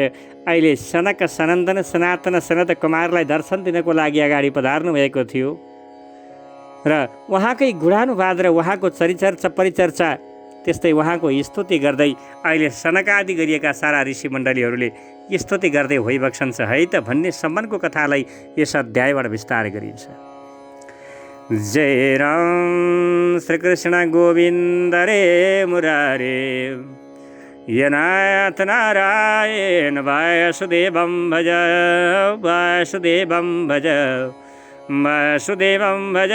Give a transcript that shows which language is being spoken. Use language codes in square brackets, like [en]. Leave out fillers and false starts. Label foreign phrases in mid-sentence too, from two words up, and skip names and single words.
[ne] अहिले सनक सनन्दन सनातन सनत कुमारलाई दर्शन दिनको लागि अगाडि पधार्नु भएको थियो र उहाँकै गुणानुवाद र उहाँको चरिचर्चा परिचर्चा त्यस्तै उहाँको स्तुति गर्दै अहिले सनकादि गरिएका सारा ऋषि मण्डलीहरूले स्तुति गर्दै होइबक्सन्छ है त भन्ने सम्मको कथालाई यस अध्यायबाट विस्तार गरिन्छ। [sa] जय राम श्रीकृष्ण गोविन्द रे मुरारे, यनाथ नारायण वासुदेवं भज, वासुदेवं भज, वासुदेवं भज,